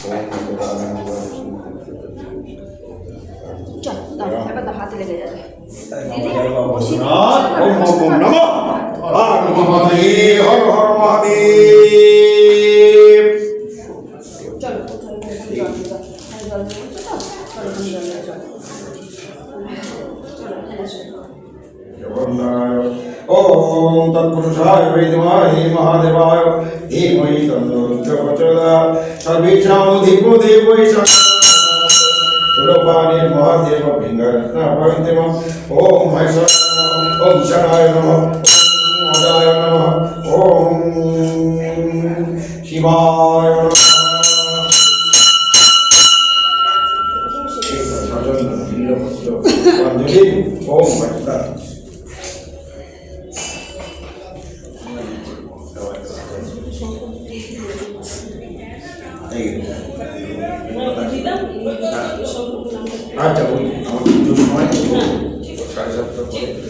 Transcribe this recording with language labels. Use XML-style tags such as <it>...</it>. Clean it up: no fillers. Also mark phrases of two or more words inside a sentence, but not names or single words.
<bn>হাতে লেগে যাবে।</bn> <sa>ওম ওম নমঃ মহাদেব হর হর মহাদেব।</sa> <bn>চলো</bn> <sa>ओम तत्पुरुषाय विद्महे महादेवाय धीमहि तन्नो रुद्रः प्रचोदयात् सर्वेषामधिपो देवो सुरपाणिर्महादेव भिङ्गरत्नपरितिमम् ओम महेश्वराय ओम शनाय नमः ओम अजाय नमः ओम शिवाय नमः।</sa> <bn>ओम भट्टा আচ্ছা ওই আমার পুজোর সময় 7:30 করে</bn>